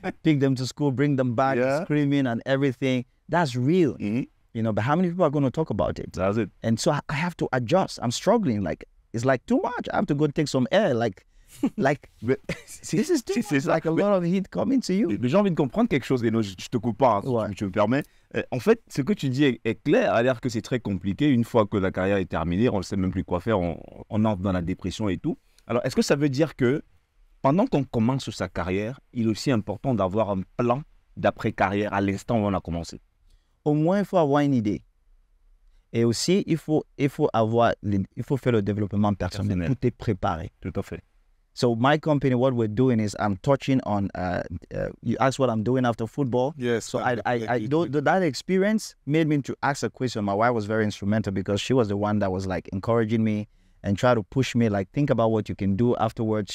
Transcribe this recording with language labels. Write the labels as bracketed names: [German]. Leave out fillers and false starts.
[English] Pick them to school, bring them back, screaming and everything. That's real. Mm-hmm. You know, but how many people are going to talk about it? That's it. And so I have to adjust. I'm struggling. Like, it's like too much. I have to go take some air. Like this is too much. Like a lot of heat coming to you. [French] J'ai envie de comprendre quelque chose, et non, je te coupe pas, si tu me permets. En fait, ce que tu dis est clair, à dire que c'est très compliqué. Une fois que la carrière est terminée, on ne sait même plus quoi faire, on entre dans la dépression et tout. Alors, est-ce que ça veut dire que pendant qu'on commence sa carrière, il est aussi important d'avoir un plan d'après-carrière à l'instant où on a commencé? Au moins, il faut avoir une idée. Et aussi, il faut faire le développement personnel. Tout est préparé. Tout à fait. [English] So my company, what we're doing is I'm touching on, you asked what I'm doing after football. Yes. So that experience made me to ask a question. My wife was very instrumental because she was the one that was like encouraging me and try to push me, like think about what you can do afterwards.